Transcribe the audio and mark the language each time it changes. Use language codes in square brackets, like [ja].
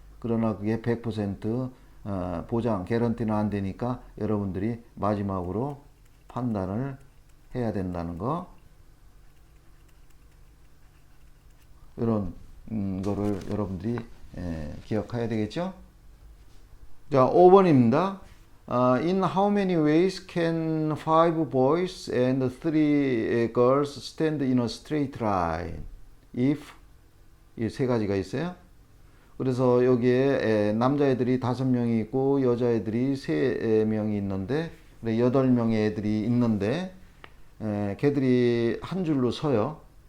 [ko] 그러나 그게 100% 보장, 개런티는 안 되니까 여러분들이 마지막으로 판단을 해야 된다는 거. 이런 거를 여러분들이 기억해야 되겠죠? 자, 5번입니다. [en] In how many ways can 5 boys and 3 girls stand in a straight line? [ko] If 이 세 가지가 있어요. 그래서 여기에 남자애들이 5명이 있고 여자애들이 3명이 있는데 8명의 애들이 있는데 걔들이 한 줄로 서요.